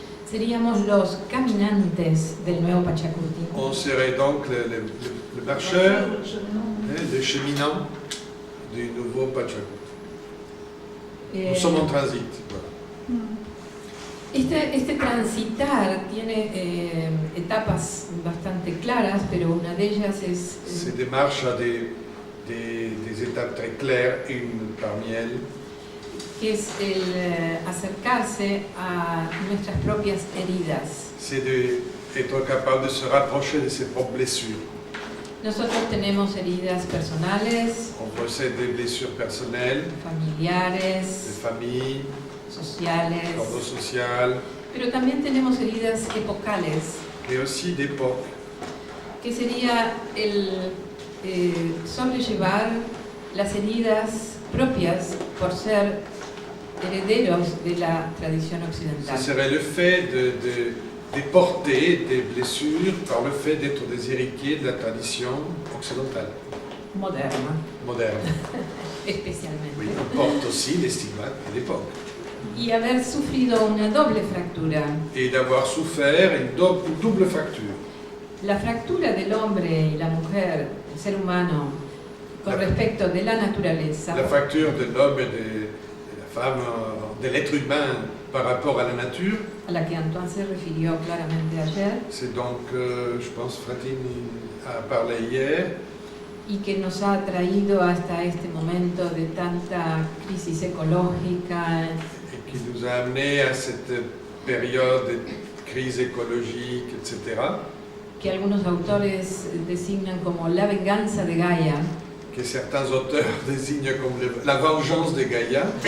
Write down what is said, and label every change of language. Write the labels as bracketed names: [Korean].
[Spanish] seríamos los caminantes del nuevo Pachacuti. [French] On serait donc le marcheur, le cheminant du nouveau Pachacuti. Nous sommes en transit. Voilà. [Spanish] Este transitar tiene etapas bastante claras, pero una de ellas es [French] Ces démarches a des étapes très claires, une parmi elles, [Spanish] que es el acercarse a nuestras propias heridas. [French] c'est d'être capable de se rapprocher de ses propres blessures. [Spanish] Nosotros tenemos heridas personales, [French] On possède des blessures personnelles, de [Spanish] familiares, [French] famille, [Spanish] sociales, [French] d'ordre social, [Spanish] pero también tenemos heridas epocales, [French] mais aussi d'époque. [Spanish] que sería el sobrellevar las heridas propias por ser herederos de la tradición [French] Ce [Spanish] occidental. [French] serait le fait de porter des blessures par le fait d'être des héritiers de la tradition occidentale, [Spanish] Moderna, [French] moderne. [Spanish] especialmente. [French] Oui, on porte aussi les stigmates de l'époque. [Spanish] Y haber sufrido una doble fractura. [French] Et d'avoir souffert une double fracture. [Spanish] La fractura del hombre y la mujer, el ser humano, con respecto de la naturaleza, [French] La fracture de l'homme et de la femme, de l'être humain par rapport à la nature, [Spanish] a la que Antoine se refirió claramente ayer, [French] c'est donc, je pense, Fratini a parlé hier, [Spanish] y que nos ha traído hasta este momento de tanta crisis ecológica, [French] et qui nous a amené à cette période de crise écologique, etc., [Spanish] que algunos autores designan como la venganza de Gaia, [French] que certains auteurs désignent comme la vengeance de Gaïa.